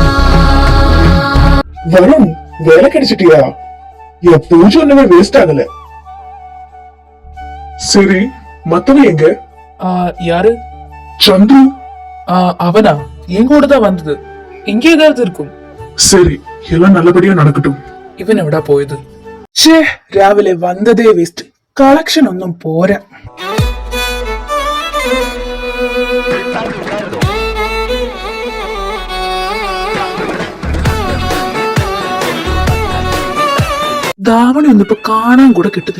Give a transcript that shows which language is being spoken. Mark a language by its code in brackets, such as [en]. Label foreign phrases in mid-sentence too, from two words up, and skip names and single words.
[ta] வருண், வேலை கிடைச்சிட்டியா? என் பூஜை ஒண்ணுமே வேஸ்ட் ஆகல. சரி, மத்தவன் எங்க? யாரு? சந்து. அவனா? என் கூட தான் வந்தது. இங்கே ஏதாவது இருக்கும். சரி, எல்லாம் நல்லபடியா நடக்கட்டும். [ml] ഇവൻ എവിടാ പോയത്? ഛേ, രാവിലെ വന്നതേ വേസ്റ്റ്. കളക്ഷൻ ഒന്നും പോരാ. ധാവണി ഒന്നും ഇപ്പൊ കാണാൻ കൂടെ കിട്ടുന്നില്ല.